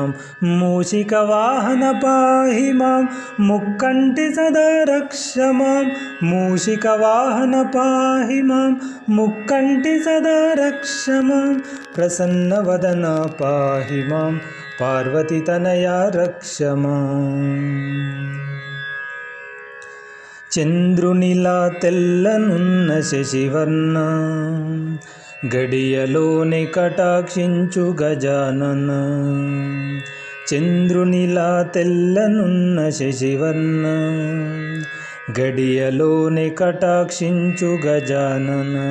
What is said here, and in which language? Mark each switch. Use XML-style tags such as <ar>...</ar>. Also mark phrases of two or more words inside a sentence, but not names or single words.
<sa>मूषिकवाहन पाहि मां मुक्कण्टि सदा रक्ष मां। मूषिकवाहन पाहि मां मुक्कण्टि सदा रक्ष मां। प्रसन्नवदना पाहि मां पार्वतीतनया रक्ष मां।</sa> <te>చంద్రునిలా తెల్లనున్న శశివర్ణ గడియలోని కటాక్షించు గజానన. చంద్రునిలా తెల్లనున్న శశివర్ణ గడియలోని కటాక్షించు గజానన.</te>